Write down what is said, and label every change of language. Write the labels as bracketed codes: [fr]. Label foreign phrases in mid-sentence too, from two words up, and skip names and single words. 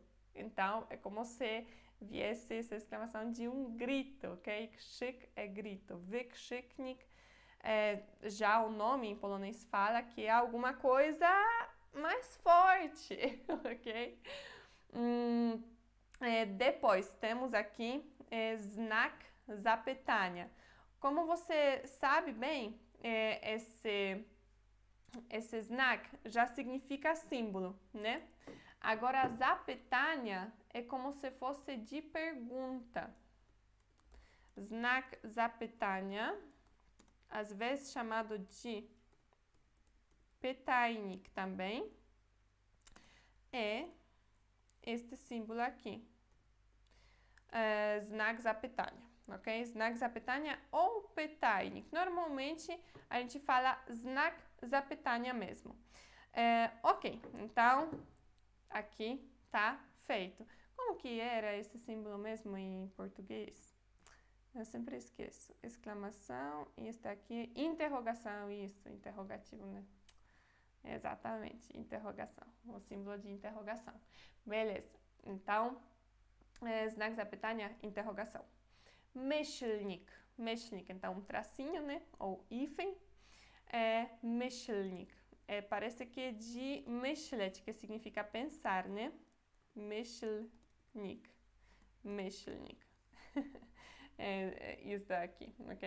[pt] Então, é como se viesse essa exclamação de um grito, ok? Krzyk é grito. Wykrzyknik, já o nome em polonês fala que é alguma coisa mais forte, ok? Depois, temos aqui [pl] znak zapytania. [pt] Como você sabe bem, esse znak já significa símbolo, né? Agora, zapytania é como se fosse de pergunta. [pl] Znak zapytania, [pt] às vezes chamado de pytajnik também, é este símbolo aqui. [pl] Znak zapytania, ok? Znak zapytania [pt] ou pytajnik. Normalmente a gente fala [pl] znak zapytania [pt] mesmo. Ok, então aqui tá feito. Como que era esse símbolo mesmo em português? Eu sempre esqueço. Exclamação e está aqui interrogação, isso, interrogativo, né? Exatamente, interrogação, o símbolo de interrogação. Beleza, então, [pl] znak zapytania, interrogação. Myślnik. myślnik. [pt] Então, um tracinho, né? Ou hífen, myślnik. Parece que é de myśleć, que significa pensar, né? [pl] Myślnik. Myślnik. [pt] Isso daqui, ok?